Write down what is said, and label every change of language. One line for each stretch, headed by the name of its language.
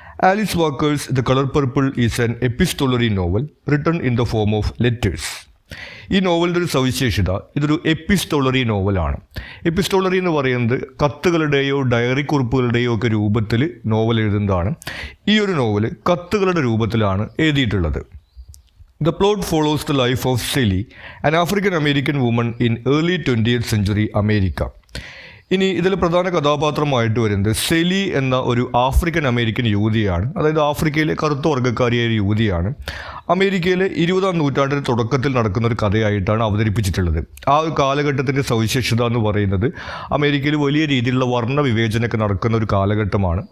English: Alice Walker's the colour purple is an epistolary novel written in the form of letters.
Malayalam: ഈ നോവലിൻ്റെ ഒരു സവിശേഷത, ഇതൊരു epistolary നോവലാണ്. Epistolary എന്ന് പറയുന്നത് കത്തുകളുടെയോ ഡയറി കുറിപ്പുകളുടെയോ ഒക്കെ രൂപത്തിൽ നോവൽ എഴുതുന്നതാണ്. ഈ ഒരു നോവൽ കത്തുകളുടെ രൂപത്തിലാണ് എഴുതിയിട്ടുള്ളത്.
English: The plot follows the life of Sally, an African American woman in early 20th century America.
Malayalam: ഇനി ഇതിൽ പ്രധാന കഥാപാത്രമായിട്ട് വരുന്നത് സെലി എന്ന ഒരു ആഫ്രിക്കൻ അമേരിക്കൻ യുവതിയാണ്. അതായത് ആഫ്രിക്കയിലെ കറുത്ത വർഗ്ഗക്കാരിയായ ഒരു യുവതിയാണ്. അമേരിക്കയിലെ 20ാം നൂറ്റാണ്ടിൻ്റെ തുടക്കത്തിൽ നടക്കുന്ന ഒരു കഥയായിട്ടാണ് അവതരിപ്പിച്ചിട്ടുള്ളത്. ആ ഒരു കാലഘട്ടത്തിൻ്റെ സവിശേഷത എന്ന് പറയുന്നത് അമേരിക്കയിൽ വലിയ രീതിയിലുള്ള വർണ്ണ വിവേചനമൊക്കെ നടക്കുന്ന ഒരു കാലഘട്ടമാണ്.